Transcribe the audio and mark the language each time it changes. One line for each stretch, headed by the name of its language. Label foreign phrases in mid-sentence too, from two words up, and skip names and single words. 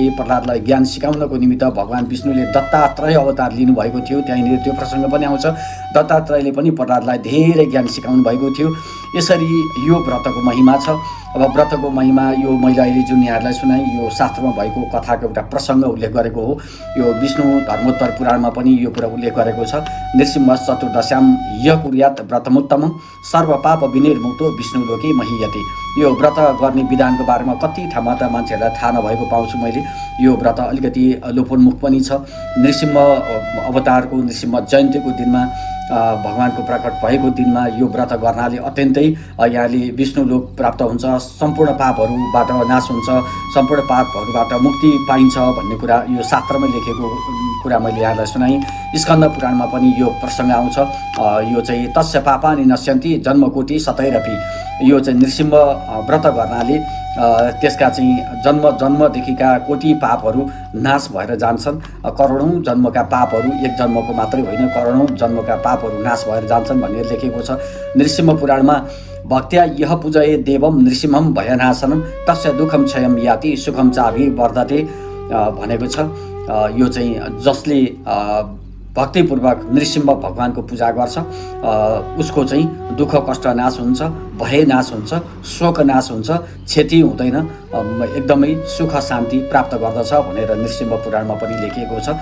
Nepali: प्रह्लादलाई ज्ञान सिकाउनको निमित्त भगवान विष्णुले दत्तात्रेय अवतार लिनुभएको थियो, त्यहाँनिर त्यो प्रसङ्ग पनि आउँछ। दत्तात्रेयले पनि प्रह्लादलाई धेरै ज्ञान सिकाउनु भएको थियो। यसरी यो व्रतको महिमा छ। अब व्रतको महिमा यो मैले अहिले जुन यहाँहरूलाई सुनाएँ यो शास्त्रमा भएको कथाको एउटा प्रसङ्ग उल्लेख गरेको हो। यो विष्णु धर्मोत्तर पुराणमा पनि यो कुरा उल्लेख गरेको छ।
Sanskrit: नृसिंह चतुर्दश्याम य कुर्यात् व्रतमुत्तमं सर्वपाप विनिर्मुक्तो विष्णु लोके महीयते।
Nepali: यो व्रत गर्ने विधानको बारेमा कति ठाउँमा त मान्छेहरूलाई थाहा नभएको पाउँछु मैले। यो व्रत अलिकति लोपोन्मुख पनि छ। नृसिंह अवतारको नृसिंह जयन्तीको दिनमा भगवानको प्रकट भएको दिनमा यो व्रत गर्नाले अत्यन्तै यहाँले विष्णु लोक प्राप्त हुन्छ, सम्पूर्ण पापहरूबाट नाश हुन्छ, सम्पूर्ण पापहरूबाट मुक्ति पाइन्छ भन्ने कुरा यो शास्त्रमा लेखेको कुरा मैले यहाँलाई सुनाएँ। स्कन्द पुराणमा पनि यो प्रसङ्ग आउँछ। यो चाहिँ
Sanskrit: तस्य पापानि नश्यन्ति जन्मकोटि शतैरपि।
Nepali: यो चाहिँ नृसिंह व्रत गर्नाले त्यसका चाहिँ जन्मदेखिका कोटि पापहरू नाश भएर जान्छन्। करोडौँ जन्मका पापहरू, एक जन्मको मात्रै होइन करोडौँ जन्मका पापहरू नाश भएर जान्छन् भनेर लेखेको छ। नृसिंह पुराणमा
Sanskrit: भक्त्या यह पूजये देवम नृसिंहं भयनाशनम तस्य दुःखम क्षयम याति सुखम चाभि वर्धते
Nepali: भनेको छ। यो चाहिँ जसले भक्तिपूर्वक नृसिंह भगवानको पूजा गर्छ उसको चाहिँ दुःख कष्ट नाश हुन्छ, भय नाश हुन्छ, शोक नाश हुन्छ, क्षति हुँदैन, एकदमै सुख शान्ति प्राप्त गर्दछ भनेर नृसिंह पुराणमा पनि लेखिएको छ।